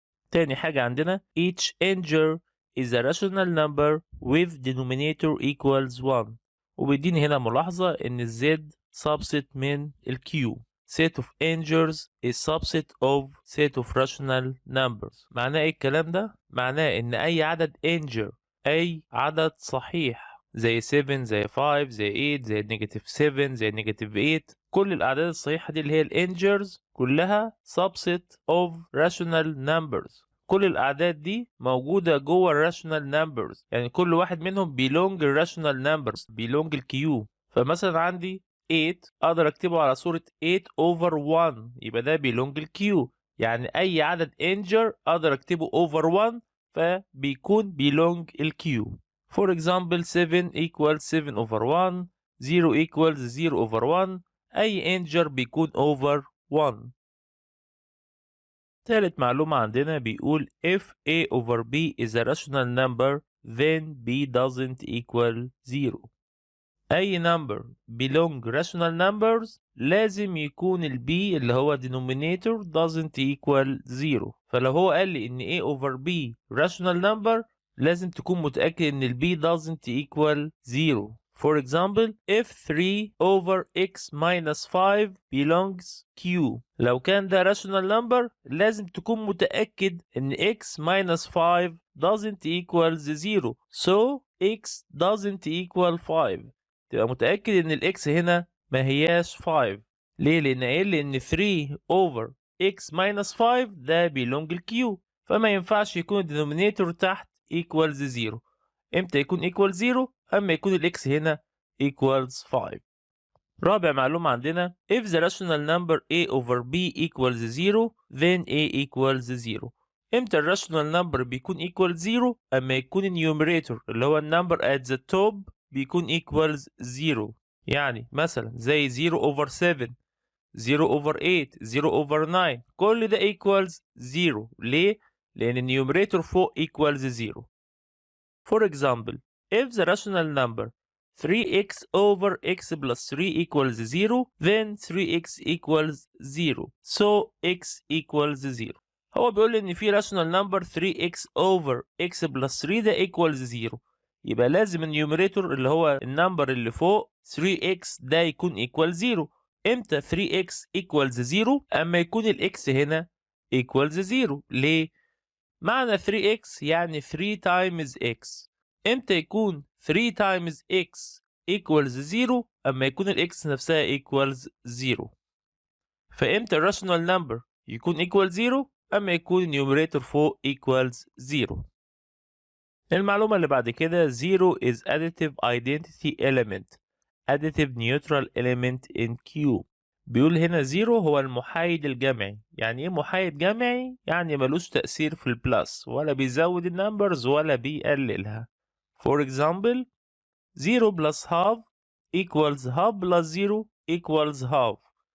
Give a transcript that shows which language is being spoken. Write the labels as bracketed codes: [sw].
[ar] تاني حاجة عندنا [en] each integer is a rational number with denominator equals 1 [ar] وبيديني هنا ملاحظة ان ال z subset من ال q. [en] set of integers is subset of set of rational numbers. [ar] معناه ايه الكلام ده؟ معناه ان اي عدد integer اي عدد صحيح زي 7 زي 5 زي 8 زي نيجاتيف 7 زي نيجاتيف 8 كل الأعداد الصحيحة دي اللي هي الانجرز كلها [en] subset of rational numbers. [ar] كل الأعداد دي موجودة جوه rational numbers يعني كل واحد منهم belong rational numbers belong الكيو. فمثلا عندي 8 أقدر أكتبه على صورة 8 over 1 يبقى ده belong الكيو يعني أي عدد integer أقدر أكتبه over 1 فبيكون belong الكيو. [en] For example 7 equals 7 over 1 0 equals 0 over 1 أي integer بيكون over 1. [ar] تالت معلومة عندنا بيقول [en] if a over b is a rational number then b doesn't equal 0. [ar] أي number belong rational numbers لازم يكون ال b اللي هو denominator [en] doesn't equal 0. [ar] فلو هو قال لي إن a over b rational number لازم تكون متأكد إن ال b [en] doesn't equal 0. For example, if 3 over x minus 5 belongs Q. [ar] لو كان ده rational number لازم تكون متأكد إن [en] x minus 5 doesn't equal 0. So x doesn't equal 5. [ar] تبقى متأكد إن الx هنا ما هياش 5. ليه؟ لأن قايل لي إن 3 over x minus 5 ده belong Q. فما ينفعش يكون الدينومينيتور تحت equals 0. امتى يكون equals 0؟ اما يكون الاكس هنا equals 5. رابع معلومة عندنا [en] if the rational number a over b equals 0 then a equals 0. [ar] امتى الراشونال نمبر بيكون equals 0؟ اما يكون النيوميريتور اللي هو النمبر [en] at the top [ar] بيكون equals 0. يعني مثلا زي 0 over 7 0 over 8 0 over 9 كل ده equals 0. ليه؟ لأن النيوميريتور فوق equals 0. [en] For example, if the rational number 3x over x plus 3 equals 0, then 3x equals 0. So x equals 0. [ar] هو بيقول إن في rational number 3x over x plus 3 ده equals 0. يبقى لازم النيوميريتور اللي هو النمبر اللي فوق 3x ده يكون equal 0. امتى 3x equals 0؟ أما يكون الx هنا equals 0. ليه؟ معنى 3x يعني 3 times x. امتى يكون 3 times x equals 0؟ اما يكون الاكس نفسها equals 0. فامتى الراشونال نمبر يكون equal 0؟ اما يكون النيوميريتور فوق equals 0. المعلومة اللي بعد كده [en] 0 is additive identity element additive neutral element in Q. [ar] بيقول هنا 0 هو المحايد الجمعي. يعني ايه محايد جمعي؟ يعني ملوش تأثير في البلس ولا بيزود النمبرز ولا بيقللها. [en] For example 0 plus half equals half plus 0 equals half.